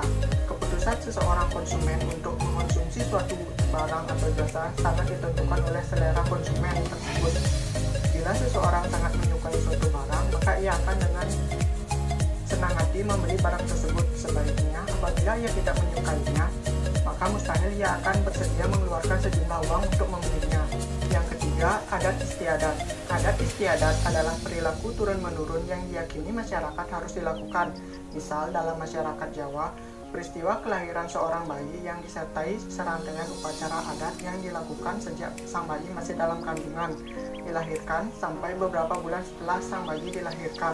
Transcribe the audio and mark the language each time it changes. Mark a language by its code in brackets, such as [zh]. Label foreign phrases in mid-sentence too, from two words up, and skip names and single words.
[id] Keputusan seseorang konsumen untuk mengonsumsi suatu barang atau jasa sangat ditentukan oleh selera konsumen tersebut. Bila seseorang sangat menyukai suatu barang, maka ia akan dengan senang hati membeli barang tersebut. Sebaliknya, apabila ia tidak menyukainya, maka mustahil ia akan bersedia mengeluarkan sejumlah uang untuk membelinya. Yang ketiga, adat istiadat. Adat istiadat adalah perilaku turun-menurun yang diyakini masyarakat harus dilakukan. Misal, dalam masyarakat Jawa, peristiwa kelahiran seorang bayi yang disertai serangkaian upacara adat yang dilakukan sejak sang bayi masih dalam kandungan, dilahirkan sampai beberapa bulan setelah sang bayi dilahirkan.